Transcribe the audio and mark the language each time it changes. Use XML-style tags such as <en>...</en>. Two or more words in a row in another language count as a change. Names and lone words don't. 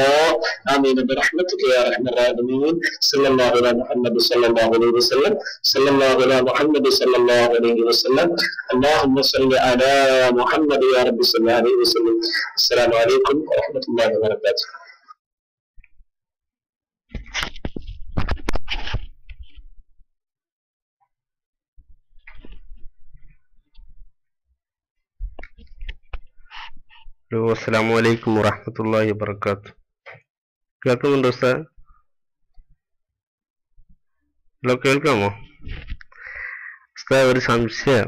<ar>آمين برحمتك يا أرحم الراحمين. صلى الله على محمد صلى الله عليه وسلم. صلى الله على محمد صلى الله عليه وسلم. اللهم صل على محمد يا رب صلى الله عليه وسلم. السلام عليكم ورحمة الله وبركاته. السلام عليكم ورحمة الله وبركاته.</ar> <ml>കേൾക്കുന്നുണ്ടോ ഉസ്താദ്? ഹലോ, കേൾക്കാമോ ഉസ്താദ്? ഒരു സംശയം.</ml>